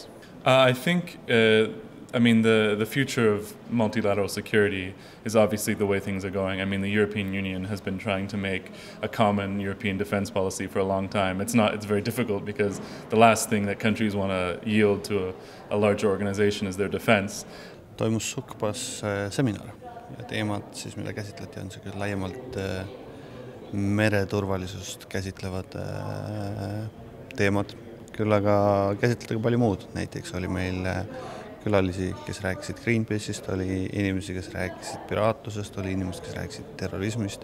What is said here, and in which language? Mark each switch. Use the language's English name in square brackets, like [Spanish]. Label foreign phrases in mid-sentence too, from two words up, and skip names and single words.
[English] I think the future of multilateral security is obviously the way things are going. I mean, the European Union has been trying to make a common European defense policy for a long time. It's very difficult because the last thing that countries want to yield to a larger organization is their defense. [Estonian] Toimus SUKPAS seminar ja teemad siis, mida käsitleti, on niisugused laiemalt mereturvalisust käsitlevad teemad. Küll aga käsitleti ka palju muud. Näiteks oli meil külalisi, kes rääkisid Greenpeace'ist, oli inimesi, kes rääkisid piraatlusest, oli inimesi, kes rääkisid terrorismist.